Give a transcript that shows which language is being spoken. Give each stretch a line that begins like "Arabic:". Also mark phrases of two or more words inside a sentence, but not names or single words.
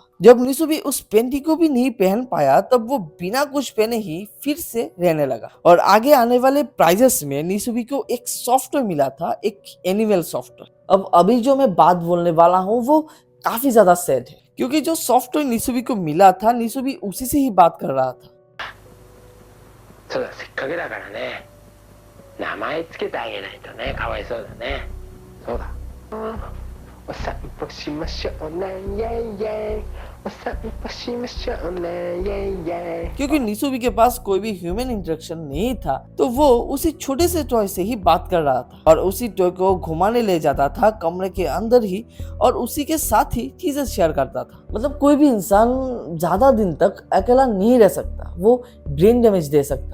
Hindi: जब निसुबी उस पेंटी को भी नहीं पहन पाया तब वो बिना कुछ पहने ही फिर से रहने लगा। और आगे आने वाले प्राइजेस में निसुबी को एक सॉफ्टवेयर मिला था, एक
English: animal software.
Hindi: अब अभी जो मैं बात बोलने वाला हूँ वो काफी ज्यादा सैड है, क्योंकि जो सॉफ्टवेयर निसुबी को मिला था निसुबी उसी से ही बात कर रहा था।
Japanese: そうだ、せっかくだからね、名前つけてあげないとね、かわいそうだね。そうだ。お散歩しましょうね、イェイイェイ。お散歩しましょうね、イェイイェイ।
Hindi: क्योंकि निसुबी के पास कोई भी
English: human interaction
Hindi: नहीं था तो वो उसी छोटे से टॉय से ही बात कर रहा था और उसी टॉय को घुमाने ले जाता था कमरे के अंदर ही और उसी के साथ ही चीजें शेयर करता था। मतलब कोई भी इंसान ज्यादा दिन तक अकेला नहीं रह सकता, वो
English: brain damage
Hindi: दे सकता है।